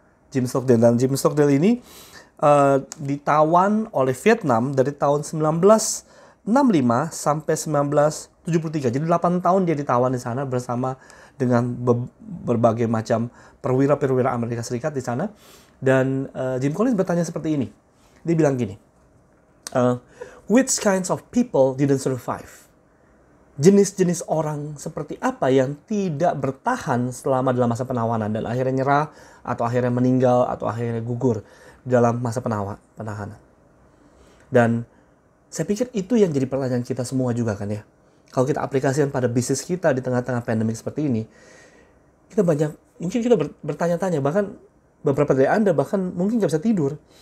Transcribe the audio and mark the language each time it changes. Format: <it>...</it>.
<id>Jim Stockdale ini ditawan oleh Vietnam dari tahun 1965 sampai 1973. Jadi 8 tahun dia ditawan di sana bersama dengan berbagai macam perwira-perwira Amerika Serikat di sana. Dan Jim Collins bertanya seperti ini. Dia bilang gini,</id> <en>which kinds of people didn't survive?</en> <id>Jenis-jenis orang seperti apa yang tidak bertahan selama dalam masa penahanan dan akhirnya nyerah atau akhirnya meninggal atau akhirnya gugur dalam masa penahanan. Dan saya pikir itu yang jadi pertanyaan kita semua juga kan ya. Kalau kita aplikasikan pada bisnis kita di tengah-tengah pandemik seperti ini, mungkin kita bertanya-tanya, bahkan beberapa dari Anda bahkan mungkin nggak bisa tidur.</id>